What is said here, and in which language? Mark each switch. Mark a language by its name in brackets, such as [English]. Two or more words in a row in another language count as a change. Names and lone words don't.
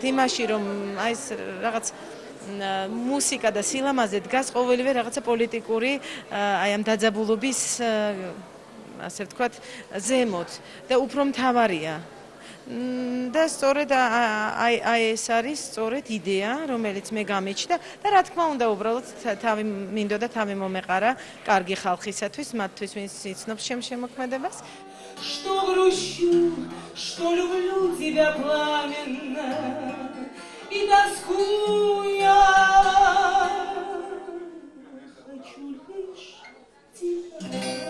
[Georgian] იმაში, რომ აი ეს რაღაც მუსიკა და სილამაზე დგას ყოველივე რაღაცა პოლიტიკური აი ამ დაძაბულობის ასე ვთქვათ, ზემოთ და უფრო მთავარია. და სწორედ აი ეს არის სწორედ იდეა, რომელიც მე გამიჩნდა და რა თქმა უნდა, უბრალოდ თავი მინდოდა თავი მომეყარა კარგი ხალხისათვის, მათთვის, ვინც იცნობს შემოქმედებას. [Russian] Что грущу, что люблю тебя пламенно и тоскую я. Хочу лишь тебя.